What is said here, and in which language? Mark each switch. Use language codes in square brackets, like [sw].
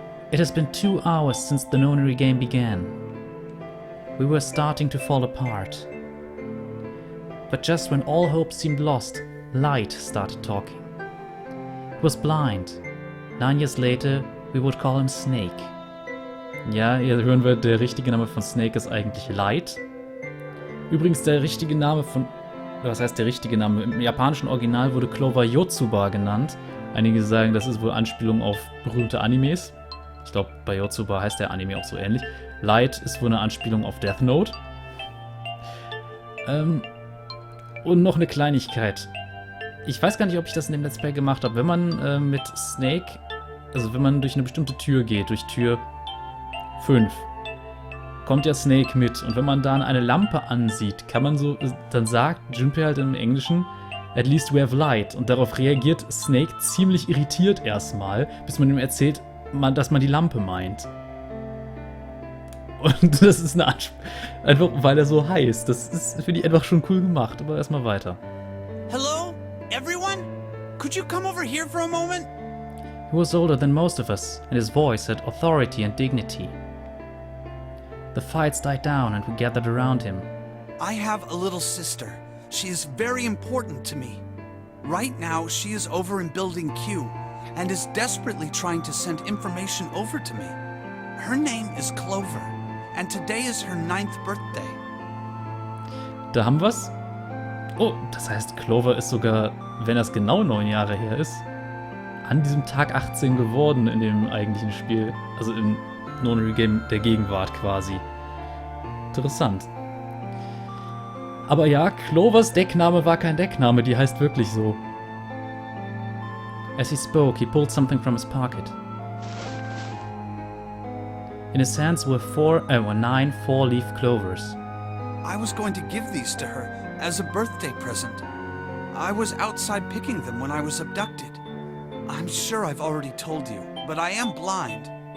[en] It has been 2 hours since the nonary game began. We were starting to fall apart. But just when all hope seemed lost, Light started talking. He was blind. 9 years later, we would call him Snake. [de] Ja, ihr hören wird, der richtige Name von Snake ist eigentlich Light. Übrigens der richtige Name von... Was heißt der richtige Name? Im japanischen Original wurde Clover Yotsuba genannt. Einige sagen, das ist wohl Anspielung auf berühmte Animes. Ich glaube, bei Yotsuba heißt der Anime auch so ähnlich. Light ist wohl eine Anspielung auf Death Note. Und noch eine Kleinigkeit. Ich weiß gar nicht, ob ich das in dem Let's Play gemacht habe. Wenn man mit Snake, also wenn man durch eine bestimmte Tür geht, durch Tür 5, kommt ja Snake mit. Und wenn man dann eine Lampe ansieht, kann man so, dann sagt Junpei halt im Englischen, [en] at least we have light. [de] Und darauf reagiert Snake ziemlich irritiert erstmal, bis man ihm erzählt, dass man die Lampe meint. Und das ist eine einfach, weil er so heißt. Das ist, finde ich, einfach schon cool gemacht. Aber erstmal weiter. [en] Hello, everyone? Could you come over here for a moment? He was older than most of us, and his voice had authority and dignity. The fights died down and we gathered around him. I have a little sister. She is very important to me. Right now, she is over in Building Q and is desperately trying to send information over to me. Her name is Clover, and today is her 9th birthday. [de] Da haben wir's. Oh, das heißt, Clover ist sogar, wenn das genau 9 Jahre her ist, an diesem Tag 18 geworden in dem eigentlichen Spiel. Also im Non-Game der Gegenwart quasi. Interessant. Aber ja, Clovers Deckname war kein Deckname, die heißt wirklich so. [en] As he spoke, he pulled something from his pocket. In his hands were 9 four-leaf clovers. I was going to give these to her as a birthday present. I was outside picking them when I was abducted. I'm sure I've already told you, but I am blind.